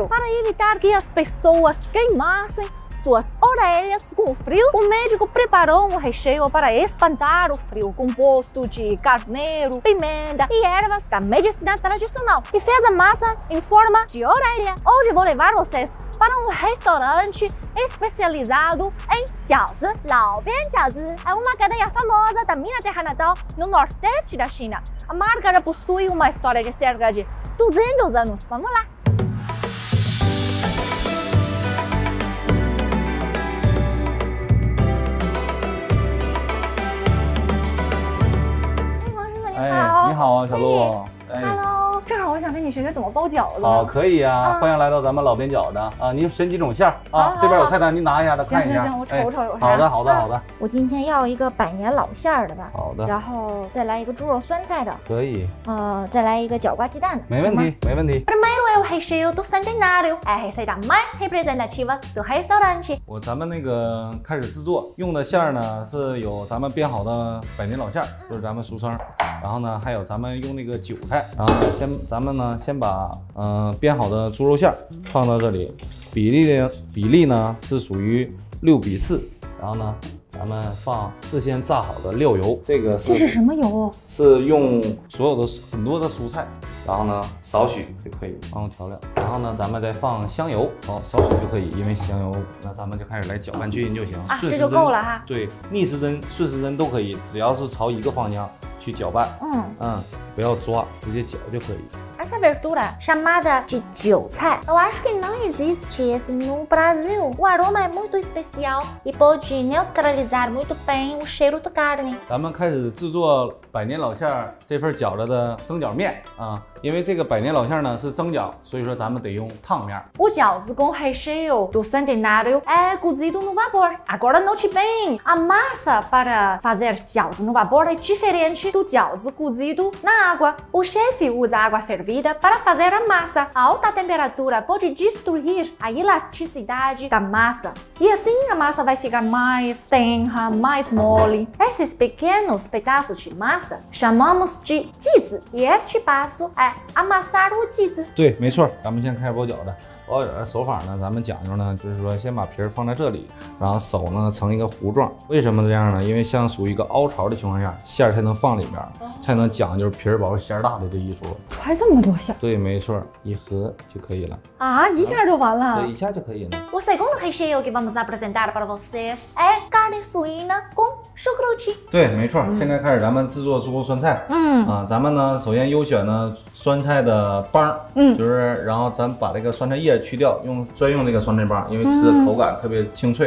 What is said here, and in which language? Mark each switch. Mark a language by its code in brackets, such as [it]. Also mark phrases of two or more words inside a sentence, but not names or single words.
[pt] Para evitar que as pessoas queimassem suas orelhas com o frio, o médico preparou um recheio para espantar o frio, composto de carneiro, pimenta e ervas da medicina tradicional, e fez a massa em forma de orelha. Hoje vou levar vocês para um restaurante especializado em jiaozi. Laobian Jiaozi é uma cadeia famosa da minha terra natal, no nordeste da China. A marca já possui uma história de cerca de 200 anos. Vamos lá! [zh] 你好啊，小陆。 Hello，正好我想跟你学学怎么包饺子。好，可以啊，欢迎来到咱们老边饺子啊！你选几种馅儿啊？这边有菜单，您拿一下子看一下。行，我瞅瞅有啥。好的，好的，好的。我今天要一个百年老馅儿的吧。好的。然后再来一个猪肉酸菜的。可以。再来一个角瓜鸡蛋的。没问题，没问题。 [pt] Primeiro é o recheio do centenário, é a receita mais representativa do restaurante. [zh] 咱们那个开始制作，用的馅儿呢是有咱们煸好的百年老馅儿，就是咱们俗称。然后呢，还有咱们用那个韭菜。然后咱们先把煸好的猪肉馅儿放到这里，比例呢是属于6比4。然后呢，咱们放事先炸好的料油，这是什么油？是用所有的很多的蔬菜，然后呢少许就可以放入调料。然后呢，咱们再放香油，少许就可以，因为香油，那咱们就开始来搅拌均匀就行。这就够了哈。对，逆时针、顺时针都可以，只要是朝一个方向去搅拌。不要抓，直接搅就可以。 [pt] Essa verdura chamada de 韭菜, eu acho que não existe esse no Brasil. O aroma é muito especial e pode neutralizar muito bem o cheiro da carne. [zh] 咱们开始制作百年老馅儿这份饺子的蒸饺面啊，因为这个百年老馅儿呢是蒸饺，所以说咱们得用烫面。 [pt] O jiaozi com recheio do centenário é cozido no vapor. Agora note bem, a massa para fazer jiaozi no vapor é diferente do jiaozi cozido na água. O chefe usa água fervida para fazer a massa. A alta temperatura pode destruir a elasticidade da massa e assim a massa vai ficar mais tenra, mais mole. Esses pequenos pedaços de massa chamamos de jizi e este passo é amassar o jizi. [zh] 对，没错，咱们现在开始包饺子。包饺子的手法呢，咱们讲究呢，就是说先把皮儿放在这里，然后手呢成一个弧状。为什么这样呢？因为像属于一个凹槽的情况下，馅儿才能放里边，才能讲究皮儿薄馅儿大的这一说。揣这么多馅？对，没错，一合就可以了。啊，一下就完了？对，一下就可以了。 [pt] O segundo recheio que vamos apresentar para vocês é carne suína com chucrute. [zh] 对，没错。现在开始咱们制作猪肉酸菜。咱们呢首先优选呢酸菜的帮，就是然后咱把这个酸菜叶去掉，专用这个酸菜帮，因为吃的口感特别清脆。